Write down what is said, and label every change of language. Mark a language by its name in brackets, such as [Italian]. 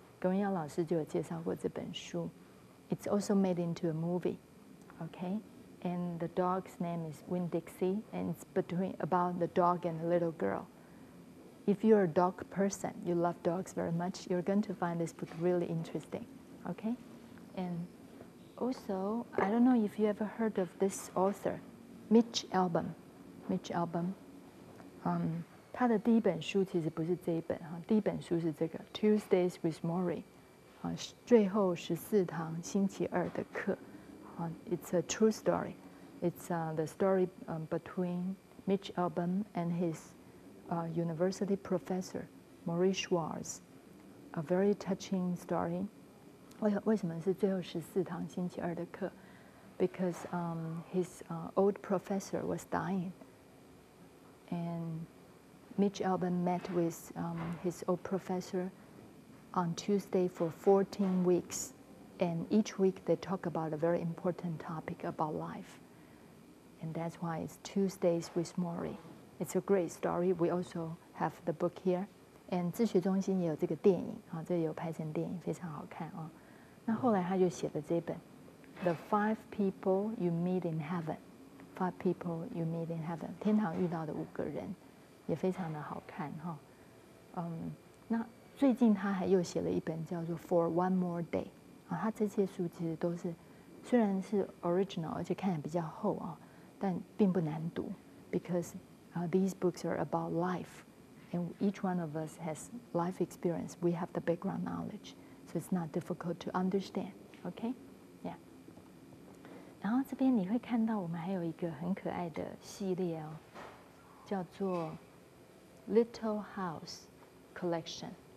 [Chinese] 葛文瑶老师就有介绍过这本书。 [English] It's also made into a movie. Okay? And the dog's name is Winn-Dixie, and it's about the dog and the little girl. If you're a dog person, you love dogs very much, you're going to find this book really interesting. Okay? And also, I don't know if you ever heard of this author, Mitch Albom. Mitch Albom. [Chinese] 他的第一本书其实不是这一本哈，第一本书是这个 Tuesdays with Morrie， 最后14堂星期二的课。 [English] It's a true story. It's the story between Mitch Albom and his university professor, Morrie Schwartz. A very touching story. [Chinese] 为什么是最后14堂星期二的课 [English] Because his old professor was dying. And Mitch Albom met with his old professor on Tuesday for 14 weeks. And each week they talk about a very important topic about life. And that's why it's Tuesdays with Morrie. It's a great story. We also have the book here. [Chinese] And 自学中心也有这个电影啊，这有拍成电影，非常好看啊。那后来他就写了这本 The 5 People You Meet in Heaven. 5 People You Meet in Heaven. 天堂遇到的5个人，也非常的好看哈。那最近他还又写了一本叫做 For One More Day。他这些书其实都是，虽然是 original， 而且看起来比较厚啊，但并不难读 ， [English] because these books are about life, and each one of us has life experience. We have the background knowledge, so it's not difficult to understand. Okay, yeah. [Chinese] 然后这边你会看到我们还有一个很可爱的系列哦，叫做 Little House Collection.